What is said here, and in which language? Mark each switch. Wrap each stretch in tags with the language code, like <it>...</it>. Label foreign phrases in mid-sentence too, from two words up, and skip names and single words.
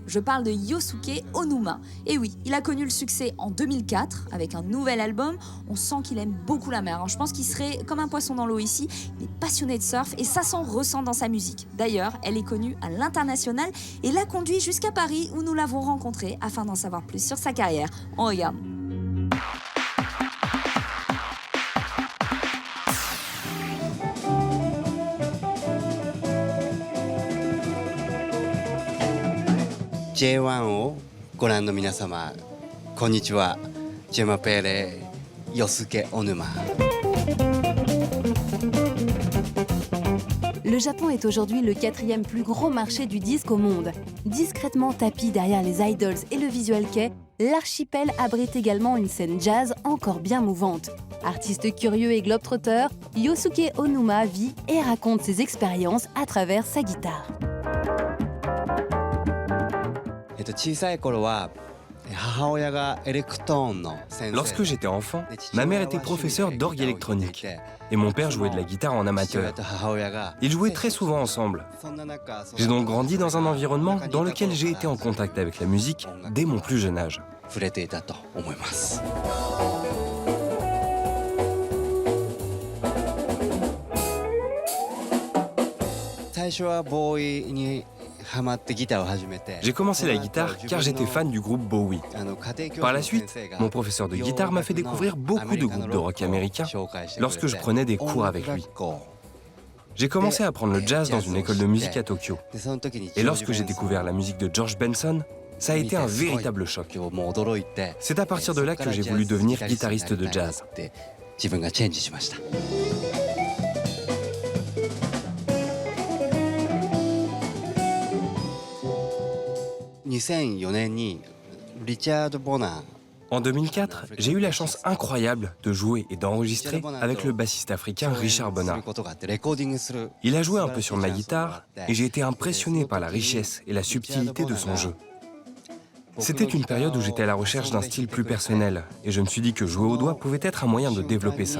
<fr>Je parle de Yosuke Onuma. Et oui, il a connu le succès en 2004 avec un nouvel album. On sent qu'il aime beaucoup la mer. Je pense qu'il serait comme un poisson dans l'eau ici. Il est passionné de surf et ça s'en ressent dans sa musique. D'ailleurs, elle est connue à l'international et l'a conduit jusqu'à Paris où nous l'avons rencontré afin d'en savoir plus sur sa carrière. On regarde.</fr> <ja>J1 をご覧の皆様、こんにちは。</ja> <fr>Je m'appelle Yosuke Onuma. Le Japon est aujourd'hui le 4e plus gros marché du disque au monde. Discrètement tapi derrière les idols et le visual kei, l'archipel abrite également une scène jazz encore bien mouvante. Artiste curieux et globe-trotteur, Yosuke Onuma vit et raconte ses expériences à travers sa guitare.</fr> <ja>小さい頃は母親がエレクトーンの先生。</ja> <fr>Lorsque j'étais enfant, ma mère était professeure d'orgue électronique et mon père jouait de la guitare en amateur. Ils jouaient très souvent ensemble. J'ai donc grandi dans un environnement dans lequel j'ai été en contact avec la musique dès mon plus jeune âge.</fr> <ja>触れていたと思います。最初はボーイに</ja> <fr>J'ai commencé la guitare car j'étais fan du groupe Bowie. Par la suite, mon professeur de guitare m'a fait découvrir beaucoup de groupes de rock américains lorsque je prenais des cours avec lui. J'ai commencé à apprendre le jazz dans une école de musique à Tokyo. Et lorsque j'ai découvert la musique de George Benson, ça a été un véritable choc. C'est à partir de là que j'ai voulu devenir guitariste de jazz.</fr> <ja>2004 年にリチャード・ボナー</ja> <fr>En 2004, j'ai eu la chance incroyable de jouer et d'enregistrer avec le bassiste africain Richard Bonnard. Il a joué un peu sur ma guitare et j'ai été impressionné par la richesse et la subtilité de son jeu. C'était une période où j'étais à la recherche d'un style plus personnel et je me suis dit que jouer au doigt pouvait être un moyen de développer ça.</fr>